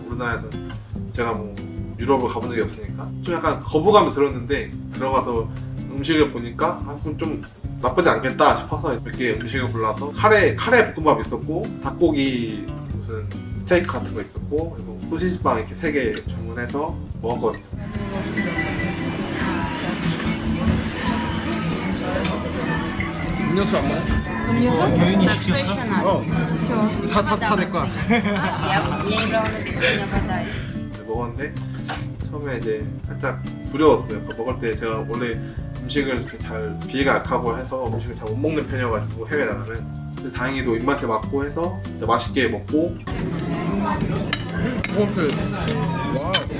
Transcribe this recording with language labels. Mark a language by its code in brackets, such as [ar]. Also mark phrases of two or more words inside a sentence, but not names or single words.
[ko] 우리나라에서 제가 뭐 유럽을 가본 적이 없으니까 좀 약간 거부감이 들었는데 들어가서 음식을 보니까 좀 나쁘지 않겠다 싶어서 몇 개 음식을 골라서 카레 볶음밥 있었고 닭고기 무슨 스테이크 같은 거 있었고 그리고 소시지빵 이렇게 3개 주문해서 먹었거든요. 음료수 안 먹어? 음료수? 교인이 시켰어? 다 내 거야. [ru] Я не брала напитки, не вода. [ko] 먹었는데 처음에 이제 살짝 두려웠어요. 먹을 때 제가 원래 음식을 이렇게 잘 비위가 약하고 해서 음식을 잘 못 먹는 편이어가지고 해외 나가면 근데 다행히도 입맛에 맞고 해서 맛있게 먹고 무엇을? 와.